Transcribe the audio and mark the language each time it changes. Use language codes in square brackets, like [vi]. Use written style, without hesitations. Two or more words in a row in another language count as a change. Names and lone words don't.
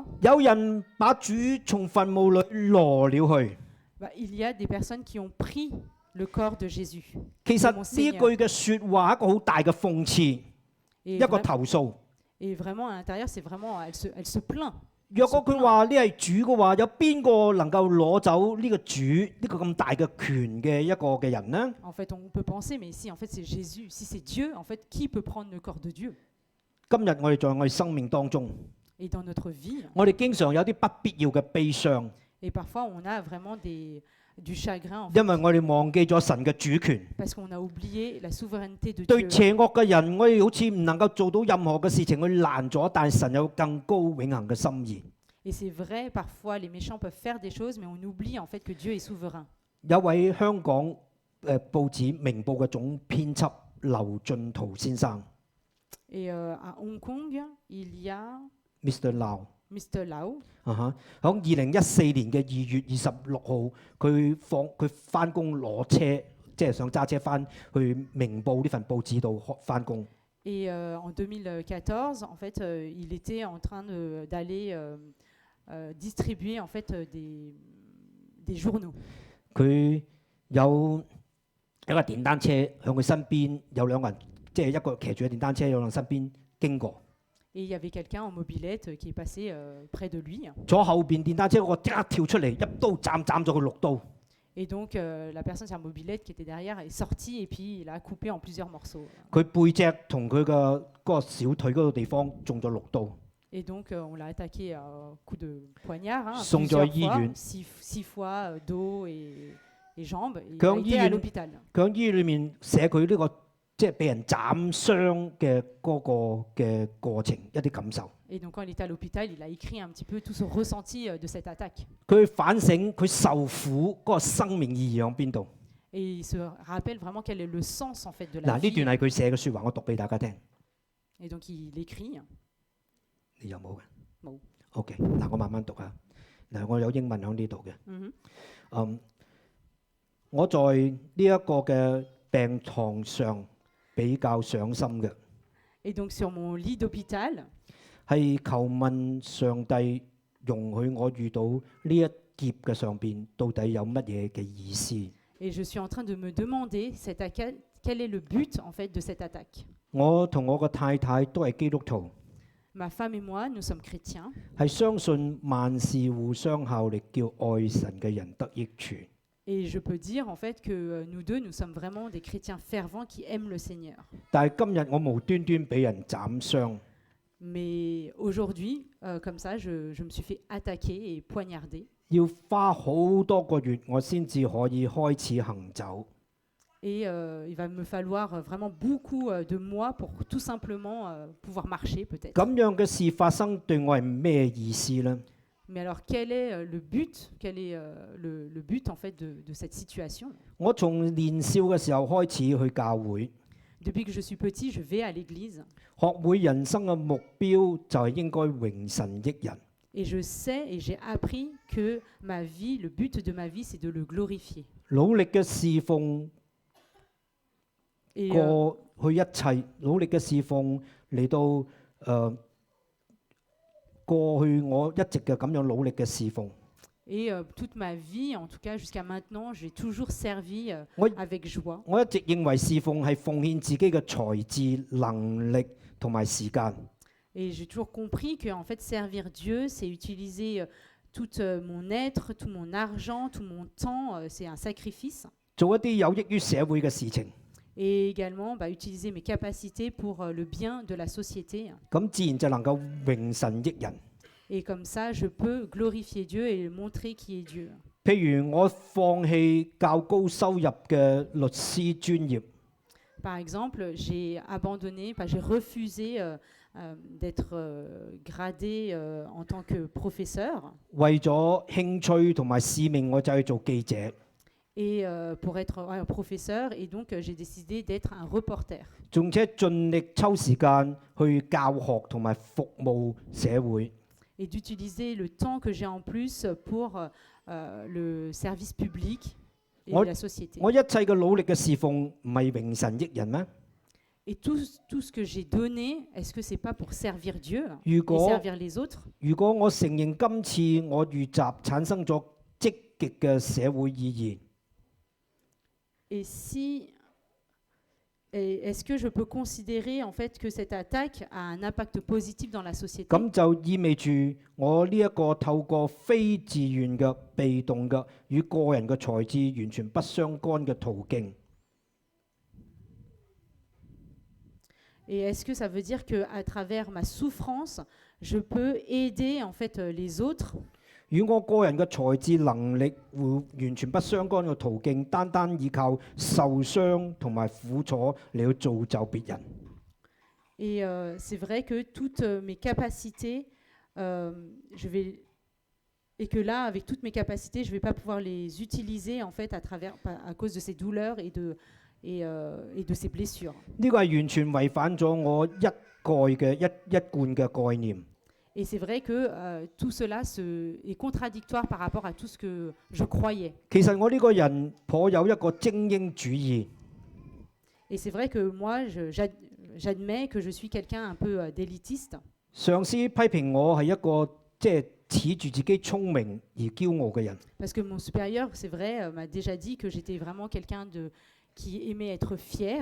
[yue] 有人把主從墳墓裏攞了去。 [fr] bah, il y a des personnes qui ont pris le corps de Jésus. [yue] 其實呢句嘅説話係一個好大嘅諷刺， [fr] Et, [yue] 一個投訴。 [fr] et vraiment, à l'intérieur, c'est vraiment, elle se plaint. [yue] 若果佢話呢係主嘅話，有邊個能夠攞走呢個主呢個咁大嘅權嘅一個嘅人呢？ [fr] En fait, on peut penser, mais si en fait c'est Jésus, si c'est Dieu, en fait, qui peut prendre le corps de Dieu? [yue] 今日我哋在我哋生命當中， [fr] Et dans notre vie, [yue] 我哋經常有啲不必要嘅悲傷， [fr] et parfois on a vraiment du chagrin, en fait, [yue] 因為我哋忘記咗神嘅主權。 [fr] parce qu'on a oublié la souveraineté de [yue] 對 [fr] Dieu. [yue] 邪惡嘅人，我哋好似唔能夠做到任何嘅事情去攔阻，但係神有更高永恆嘅心意。 [fr] Et c'est vrai, parfois les méchants peuvent faire des choses, mais on oublie en fait que Dieu est souverain. [yue] 有位香港報紙《明報》嘅總編輯劉進圖先生 [fr] Et à Hong Kong, il y a Mr. Lau。 Mr. Lau. [yue] 喺2014年嘅2月26號，佢翻工攞車，即係想揸車翻去明報呢份報紙度翻工。 [fr] Et en 2014, en fait, il était en train d'aller distribuer en fait des journaux. [yue] 佢有一個電單車向佢身邊，有兩個人，即係一個騎住嘅電單車，有兩身邊經過。 [fr] Et il y avait quelqu'un en mobilette qui est passé près de lui. [yue] 坐後邊電單車嗰個即刻跳出嚟，一刀斬咗佢6刀。 [fr] Et donc la personne sur la mobilette qui était derrière est sortie et puis il a coupé en plusieurs morceaux. [yue] 佢背脊同佢嘅嗰個小腿嗰個地方中咗6刀。 [fr] Et donc on l'a attaqué à coup de poignard, hein, [yue] 送咗 [fr] plusieurs [yue] 醫 [fr] fois, [yue] 院 [fr] six fois dos et jambes. Et il [yue] 佢 [fr] a [yue] 喺醫 [fr] été à [yue] 院 [fr] l'hôpital. [yue] 佢喺醫院裏面寫佢呢個即係俾人斬傷嘅嗰個嘅過程，一啲感受。 [fr] Et donc quand il était à l'hôpital, il a écrit un petit peu tout son ressenti de cette attaque. [yue] 佢反省佢受苦嗰個生命意義喺邊度？ [fr] Et il se rappelle vraiment quel est le sens en fait de [yue] 嗱， [fr] la [yue] 呢 [fr] vie. [yue] 段係佢寫嘅説話，我讀俾大家聽。 [fr] Et donc il écrit. [yue] 你有冇嘅？冇。 OK，嗱，我慢慢讀啊。嗱，我有英文喺呢度嘅。 Mhm. 我在呢一個嘅病床上比較上心嘅， [fr] Et donc sur mon lit d'hôpital, [yue] 係求問上帝容許我遇到呢一劫嘅上邊到底有乜嘢嘅意思？ [fr] et je suis en train de me demander cette quel est le but en fait de cette attaque? [yue] 我同我個太太都係基督徒， [fr] Ma femme et moi, nous sommes chrétiens [yue] 係相信萬事互相效力，叫愛神嘅人得益處。 [fr] et je peux dire en fait que nous deux, nous sommes vraiment des chrétiens fervents qui aiment le Seigneur. [yue] 但係今日我無端端俾人斬傷， [fr] Mais aujourd'hui, comme ça, je me suis fait attaquer et poignarder. [yue] 要花好多個月我先至可以開始行走。 [fr] Et il va me falloir vraiment beaucoup de mois pour tout simplement pouvoir marcher peut-être. [yue] 咁樣嘅事發生對我係咩意思呢？ [fr] Mais alors quel est le but? Quel est le but en fait de cette situation? [yue] 我從年少嘅時候開始去教會， [fr] Depuis que je suis petit, je vais à l'église [yue] 學會人生嘅目標就係應該榮神益人。 [fr] et je sais et j'ai appris que ma vie, le but de ma vie, c'est de le glorifier. [yue] 努力嘅侍奉 [fr] Et [yue] 過去一切，努力嘅侍奉嚟到過去我一直嘅咁樣努力嘅侍奉。 [fr] Et toute ma vie, en tout cas jusqu'à maintenant, j'ai toujours servi Oui. avec joie. [yue] 我一直認為侍奉係奉獻自己嘅才智、能力同埋時間。 [fr] Et j'ai toujours compris que en fait, servir Dieu, c'est utiliser tout mon être, tout mon argent, tout mon temps, c'est un sacrifice. [yue] 做一啲有益於社會嘅事情， [fr] Et également utiliser mes capacités pour le bien de la société. [yue] 咁自然就能夠榮神益人。 [fr] Et comme ça, je peux glorifier Dieu et montrer qui est Dieu. [yue] 譬如我放棄較高收入嘅律師專業， [fr] Par exemple, j'ai abandonné, j'ai refusé d'être gradé en tant que professeur. [yue] 為咗興趣同埋使命，我就去做記者。 [fr] Et pour être un professeur, et donc j'ai décidé d'être un reporter. [yue] 仲且盡力抽時間去教學同埋服務社會。 [fr] Et d'utiliser le temps que j'ai en plus pour le service public et Moi- la société. [yue] 我一切嘅努力嘅侍奉唔係榮神益人咩？ [fr] Et tout ce que j'ai donné, est-ce que c'est pas pour servir Dieu [yue] 如 [fr] et [yue] 果 [fr] servir les autres? [yue] 如果我承認今次我遇襲產生咗積極嘅社會意義， [fr] Et si est-ce que je peux considérer en fait que cette attaque a un impact positif dans la société? [yue] 咁就意味住我呢一個透過非自願嘅、被動嘅、與個人嘅才智完全不相干嘅途徑， [fr] Et est-ce que ça veut dire que à travers ma souffrance, je peux aider en fait les autres [yue] 與我個人嘅才智能力會完全不相干嘅途徑，單單依靠受傷同埋苦楚嚟去造就別人。 [fr] Et c'est vrai que toutes mes capacités, et que là, avec toutes mes capacités, je ne vais pas pouvoir les utiliser en fait à cause de ces douleurs et de ces blessures. [yue] 呢個係完全違反咗我一貫嘅概念。 [fr] Et c'est vrai que tout cela est contradictoire par rapport à tout ce que je croyais. [yue] 其實我呢個人頗有一個精英主義， [fr] Et c'est vrai que moi, j'admets que je suis quelqu'un un peu d'élitiste. [yue] 上司批評我係一個即係恃住自己聰明而驕傲嘅人。 [fr] Parce que mon supérieur, c'est vrai, m'a déjà dit que j'étais vraiment quelqu'un qui aimait être fier.